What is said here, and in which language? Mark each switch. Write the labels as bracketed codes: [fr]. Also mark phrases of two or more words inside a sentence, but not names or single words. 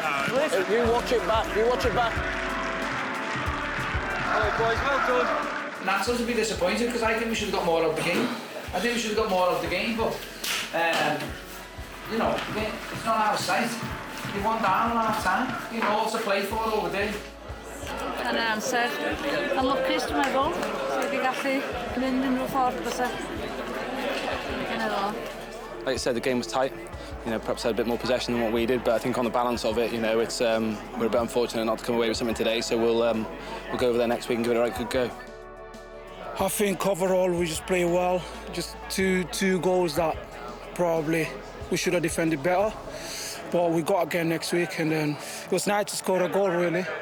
[en] You watch it back. You watch it back. Boys, well done. Natural to be disappointed because I think we should have got more out of the game. I think we should have got more out of the game, but you know, it's not our sight. You want down on half time. You know all to play for over there. [cy] Yn amser, yn lwcus dwi'n meddwl, sydd wedi gallu mynd unrhyw ffordd fysa. [en] Like you said, the game was tight. You know, perhaps had a bit more possession than what we did, but I think on the balance of it, you know, it's we're a bit unfortunate not to come away with something today. So we'll go over there next week and give it a right good go. I think overall we just play well. Just two goals that probably we should have defended better, but we got again next week, and then it was nice to score a goal really.